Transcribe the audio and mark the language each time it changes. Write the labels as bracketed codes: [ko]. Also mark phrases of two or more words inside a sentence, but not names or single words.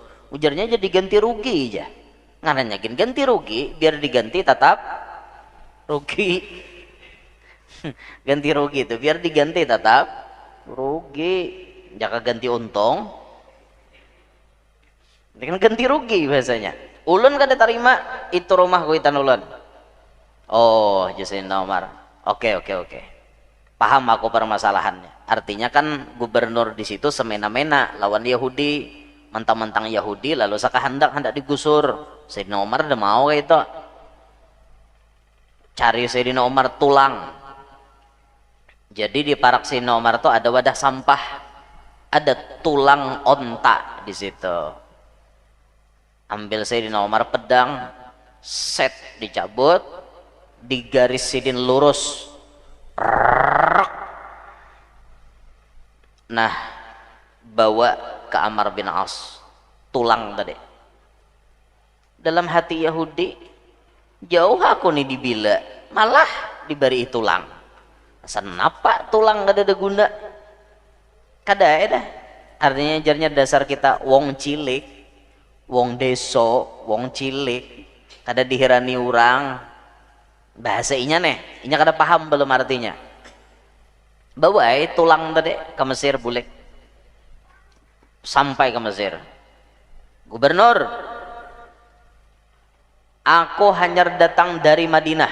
[bjn] Ujarnya jadi ganti rugi aja. Ngarannya ganti rugi biar diganti tetap rugi. Ganti rugi itu biar diganti tetap rugi. Jaka ganti untung. Dengan ganti rugi bahasanya. Ulun kada terima itu rumah kuitan ulun. Oh, Sayyidina Umar. Oke. Paham aku permasalahannya. Artinya kan gubernur di situ semena-mena lawan Yahudi, mentang-mentang Yahudi lalu hendak digusur. Sayyidina Umar udah mau kayak itu. Cari Sayyidina Umar tulang. Jadi di parak Sayyidina Umar tuh ada wadah sampah. Ada tulang onta di situ. Ambil Sayyidina Umar pedang, set dicabut, digaris sidin lurus. Nah, bawa ke Amr bin As tulang tadi. Dalam hati Yahudi, jauh aku nih dibila, malah diberi tulang. Kenapa tulang gak ada guna? Kada ada. Artinya jarnya dasar kita [jv] wong cilik, wong deso, wong cilik, [bjn] kada dihirani orang. Bahasa inya nih, inya kada paham belum artinya. Bawa tulang tadi ke Mesir bulik. Sampai ke Mesir. Gubernur, aku hanya datang dari Madinah.